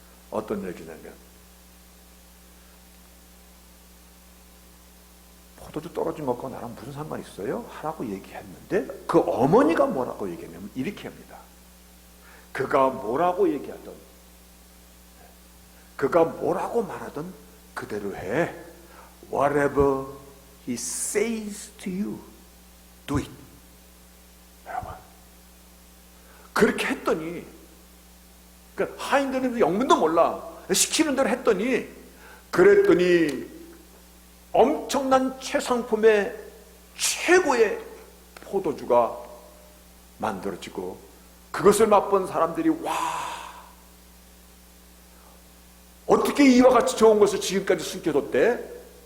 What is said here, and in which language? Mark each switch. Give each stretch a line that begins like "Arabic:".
Korean: 어떤 얘기냐면, 포도주 떨어진 것과 나랑 무슨 상관이 있어요? 하라고 얘기했는데, 그 어머니가 뭐라고 얘기했냐면 이렇게 합니다. 그가 뭐라고 얘기하든, 그가 뭐라고 말하든 그대로 해.
English: Whatever he says to you, do it.
Korean: 여러분, 그렇게 했더니, 그러니까 하인들은 영문도 몰라. 시키는 대로 했더니, 그랬더니 엄청난 최상품의 최고의 포도주가 만들어지고, 그것을 맛본 사람들이 와, 어떻게 이와 같이 좋은 것을 지금까지 숨겨뒀대?